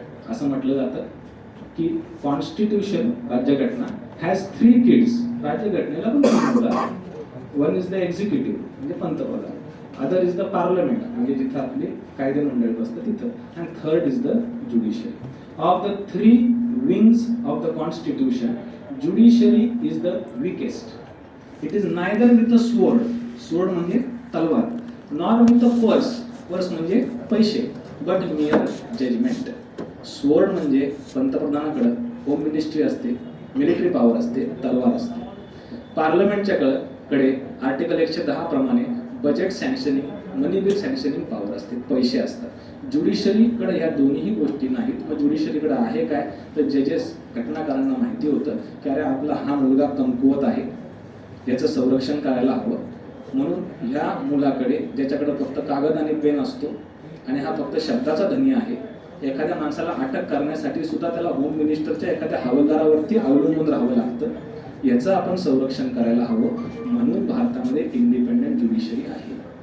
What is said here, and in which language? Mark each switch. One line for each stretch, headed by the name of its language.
Marathi: असं म्हटलं जातं की कॉन्स्टिट्यूशन, राज्यघटना,
English: Has 3 kids.
Marathi: राज्यघटनेला पण 3 मुलं आहेत.
English: one is the executive
Marathi: म्हणजे पंतप्रधान,
English: other is the parliament
Marathi: म्हणजे जिथं आपले कायदे मंडळ बसतं तिथं,
English: And third is the judiciary. Of the 3 wings of the constitution, judiciary is the weakest. It is neither with a sword, sword
Marathi: म्हणजे तलवार,
English: nor with a purse, purse
Marathi: म्हणजे पैसे,
English: but mere judgment.
Marathi: sword म्हणजे पंतप्रधानाकडे home ministry असते, military power असते, तलवार असते. पार्लमेंटच्या कडे आर्टिकल 110 प्रमाणे बजेट सँक्शनिंग, मनी बिल सँक्शनिंग पॉवर असते, पैसे असतात. ज्युडिशरीकडे ह्या दोन्ही गोष्टी नाहीत. मग ज्युडिशरीकडे आहे काय, तर जजेस, घटनाकारांना माहिती होतं की अरे आपला हा मुलगा कमकुवत आहे, याचं संरक्षण करायला हवं, म्हणून ह्या मुलाकडे ज्याच्याकडे फक्त कागद आणि पेन असतो आणि हा फक्त शब्दाचा धनी आहे, एखाद्या माणसाला अटक करण्यासाठी सुद्धा त्याला होम मिनिस्टरच्या एखाद्या हवालदारावरती अवलंबून राहावं लागतं, याचं आपण संरक्षण करायला हवं, म्हणून भारतामध्ये इंडिपेंडंट ज्युडिशरी आहे.